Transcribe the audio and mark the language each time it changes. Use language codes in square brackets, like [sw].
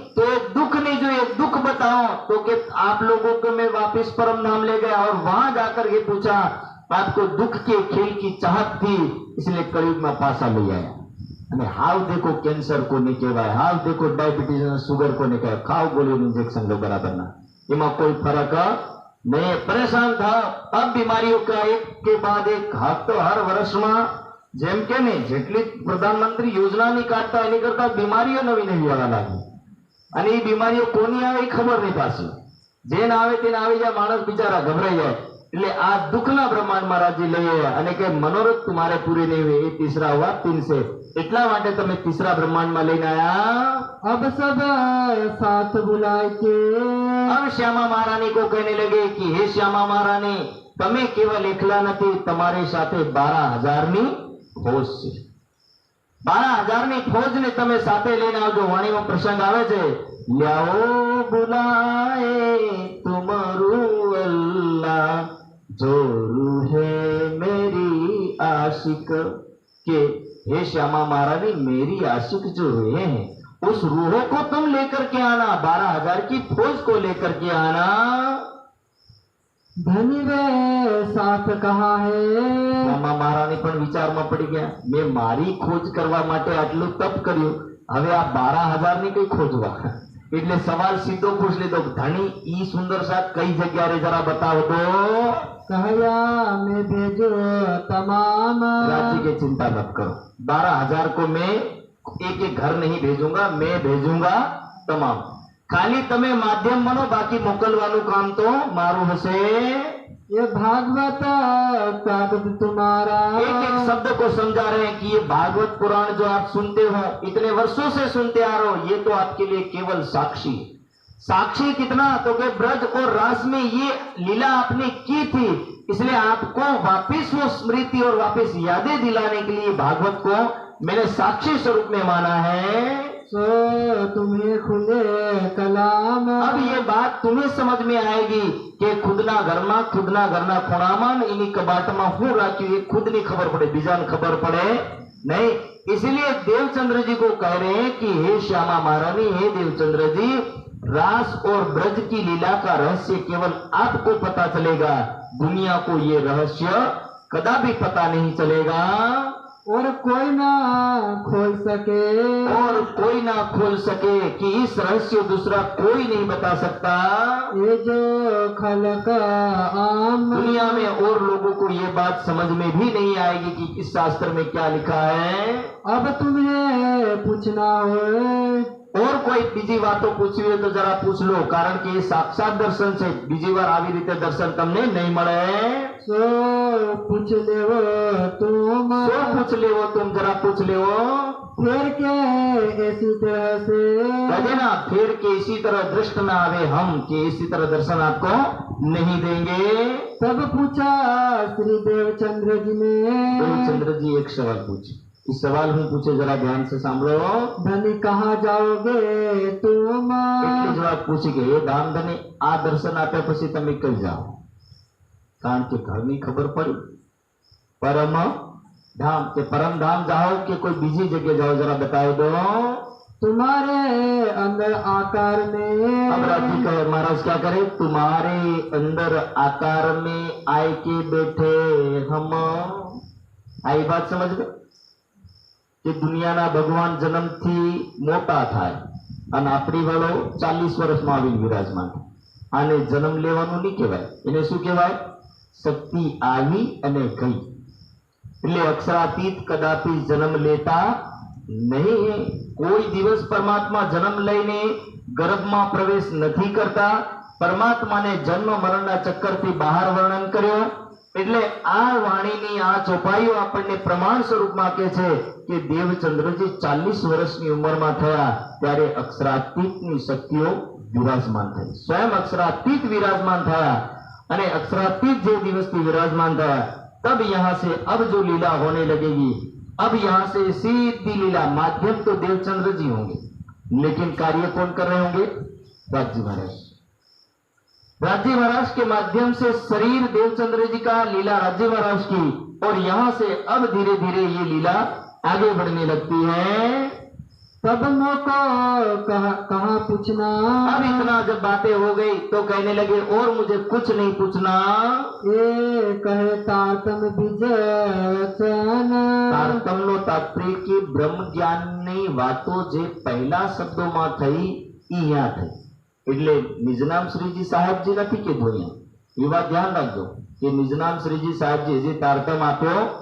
[hi] तो एक दुख नहीं जो, एक दुख बताओ. तो कि आप लोगों को मैं वापस परम धाम ले गया, और वहां जाकर के पूछा आपको दुख के खेल की चाहत थी, इसलिए कलयुग में पासा ले आया. [gu] અને હાવ દેખો કેન્સર કોને કહેવાય, હાવ દેખો ડાયાબિટીસ અને સુગર કોને કહેવાય, ખાવ ગોળીનું ઇન્જેક્શન લો બરાબરના, એમાં કોઈ ફરક नहीं. [hi] परेशान था. अब बीमारियों का एक के बाद एक हाथ, तो हर वर्ष में [gu] જેમ કે ને જેટલી પ્રધાનમંત્રી યોજનાની કાઢતા એની કરતા બીમારીઓ નવી નવી આવવા લાગી, અને એ બીમારીઓ કોની આવે એ ખબર નહીં પાછી. જેને આવે તેને આવી જાય, માણસ બિચારા ગભરાઈ જાય. એટલે આ દુઃખના બ્રહ્માંડમાં રાજી લઈએ અને કે મનોરથ [hi] तुम्हारे पूरे नहीं हुए, ये तीसरा हुआ 3 से. [gu] એટલા માટે તમે तीसरा બ્રહ્માંડમાં લઈને આયા. [hi] अब सब साथ बुलाए के अब श्यामा महारानी को कहने लगे कि हे श्यामा महारानी, [gu] તમે કેવલ એકલા નથી, તમારી સાથે 12,000 ની ફોજ છે. 12,000 ની ફોજને તમે સાથે લઈને આવજો. [hi] વાણીમાં પ્રસંગ આવે છે, લ્યાઓ બુલાએ તુમરું અલ્લાહ, જોरू है मेरी आशिक, के हे श्यामा महारानी, मेरी आशिक जो रूहें हैं उस रूहों को तुम लेकर के आना, 12,000 की फौज को लेकर के आना. धनी वे साथ कहा है. [gu] શ્યામા મહારાણી પણ વિચારમાં પડી ગયા, મેં મારી ખોજ કરવા માટે આટલું તપ કર્યું, હવે આ 12,000 ની કઈ ખોજવા? એટલે સવાલ સીધો પૂછ લીધો, ધણી ઈ સુંદર સાથ કઈ જગ્યા રે જરા બતાવો તો. [hi] कहया मैं भेजो तमाम. राज्य की चिंता मत करो, 12,000 को मैं एक एक घर नहीं भेजूंगा, मैं भेजूंगा તમામ. [gu] ખાલી તમે માધ્યમ બનો, બાકી મોકલવાનું કામ તો મારું હશે. [hi] ये भागवत कागज तुम्हारा. एक एक शब्द को समझा रहे हैं कि ये भागवत पुराण जो आप सुनते हो, इतने वर्षों से सुनते आ रहे हो, ये तो आपके लिए केवल साक्षी. साक्षी कितना? तो कि ब्रज और रास में ये लीला आपने की थी, इसलिए आपको वापिस वो स्मृति और वापिस यादें दिलाने के लिए भागवत को मैंने साक्षी स्वरूप में माना है. सो तुम्हें खुले कलाम. अब ये बात तुम्हें समझ में आएगी कि [gu] खुदना घरमा ખૂણામાં એની કબાટમાં હું રાખ્યું એ ખુદની ખબર પડે, બીજાને ખબર પડે नहीं. [hi] इसलिए देवचंद्र जी को कह रहे हैं कि हे श्यामा महारानी, हे देवचंद्र जी, रास और ब्रज की लीला का रहस्य केवल आपको पता चलेगा, दुनिया को ये रहस्य कदापि पता नहीं चलेगा. और कोई ना खोल सके. और कोई ना खोल सके कि इस रहस्य दूसरा कोई नहीं बता सकता. ये जो खलक आम. दुनिया में और लोगों को ये बात समझ में भी नहीं आएगी कि इस शास्त्र में क्या लिखा है. अब तुम्हें पूछना हो. [gu] और कोई બીજી વાતો પૂછવી હોય તો જરા પૂછ લો, કારણ કે એ સાક્ષાત દર્શન છે. બીજી વાર આવી રીતે દર્શન તમને નહીં મળે. [hi] सो पूछ लेवो तुम. सो पूछ लेवो तुम, जरा पूछ लेवो. फिर के ऐसी तरह से कहते ना, फिर के इसी तरह दृष्ट ना आवे हम, कि इसी तरह दर्शन आपको नहीं देंगे. तब पूछा श्री देवचंद्र जी ने. देवचंद्र जी एक सवाल पूछे. [gu] इस सवाल હું પૂછે, જરા ધ્યાન से સાંભળો. [hi] धनी कहाँ जाओगे तुम. [gu] એટલે જવાબ પૂછી કે હે ધામ ધની, આ દર્શન આપ્યા પછી તમે કઈ જાઓ? કારણ કે ઘરની ખબર પડી. [hi] પરમ धाम के परम धाम जाओ कि कोई बीजी जगह जाओ, जरा बताओ दो. तुम्हारे अंदर आकार में. अब राजी कहे महाराज क्या करे, तुम्हारे अंदर आकार में आए के बैठे हम. [gu] आई बात समझ गए कि दुनियाना भगवान जन्मथी मोटा थाय અને આપણી વાળો 40 વર્ષમાં આવીને વિરાજમાન. આને જન્મ લેવાનું નહીં કહેવાય, એને શું કહેવાય? શક્તિ આવી અને ગઈ. એટલે અક્ષરાતીત કદાપि જન્મ લેતા નહીં. કોઈ દિવસ પરમાત્મા જન્મ લઈને ગર્ભમાં પ્રવેશ નથી કરતા. પરમાત્માને જન્મ મરણના ચક્કરથી બહાર વર્ણન કર્યો. એટલે આ વાણીની આ ચોપાઈઓ આપણને પ્રમાણ સ્વરૂપમાં કહે છે કે દેવચંદ્રજી 40 વર્ષની ઉંમરમાં થયા ત્યારે અક્ષરાતીતની શક્તિઓ વિરાજમાન થઈ. સ્વયં અક્ષરાતીત વિરાજમાન થયા અને અક્ષરાતીત જે દિવસથી વિરાજમાન થયા, [hi] तब यहाँ से अब जो लीला होने लगेगी, अब यहाँ से सीधी लीला. माध्यम तो देवचंद्र जी होंगे, लेकिन कार्य कौन कर रहे होंगे? राज्य महाराज. राज्य महाराज के माध्यम से शरीर देवचंद्र जी का, लीला राज्य महाराज की, और यहाँ से अब धीरे धीरे ये लीला आगे बढ़ने लगती है. तब मौका कहाँ पूछना. अब इतना जब बातें हो गई तो कहने लगे और मुझे कुछ नहीं पूछना. ये कहे तारतम बीजवचन. [gu] તારતમ્યનો તાત્પર્ય કે બ્રહ્મ જ્ઞાનની વાતો જે પહેલા શબ્દોમાં થઈ ઈ અહીંયા થઈ. એટલે નિજનામ શ્રીજી સાહેબજી નથી કીધું અહીંયા. એ વાત ધ્યાન રાખજો કે નિજનામ શ્રીજી સાહેબજી જે તારતમ આપ્યો